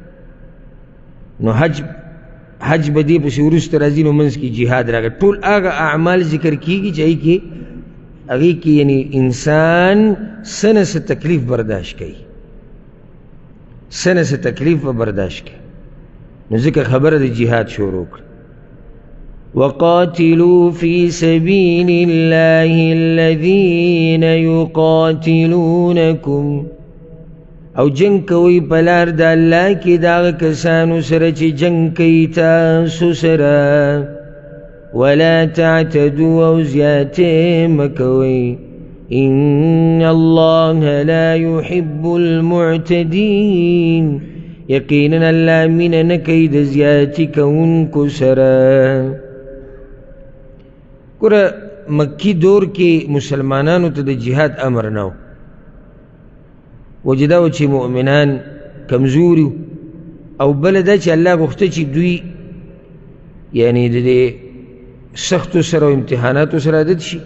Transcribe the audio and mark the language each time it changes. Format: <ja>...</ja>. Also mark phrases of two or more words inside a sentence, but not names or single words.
<ps>نو حج به دې پسې وروسته راځي، نو منځ کې جهاد راغی. ټول هغه اعمال ذکر کېږي چې هغې کې یعنی انسان څه نه څه تکلیف برداشت کوي، څه نه څه تکلیف به برداشت کوي. نو ذکر خبره د جهاد شروع کړه.</ps> <ar>وقاتلوا في سبيل الله الذين يقاتلونكم.</ar> <ps>او جنگ کوي په لار د الله کې د هغه کسانو سره چې جنگ کوي تاسو سره.</ps> <ar>ولا تعتدوا</ar> <ps>او زیاتې مه کوئ.</ps> <ar>ان الله لا يحب المعتدين.</ar> <ps>یقینا الله مینه نه کوي د زیاتي کوونکو سره. ګوره مکی دور کې مسلمانانو ته د جهاد امر نه و. وجه دا و چې مؤمنان کمزوري او بله دا چې الله غوښته چې دوی یعنی د دې سختو سره او امتحاناتو سره عادت شي.</ps>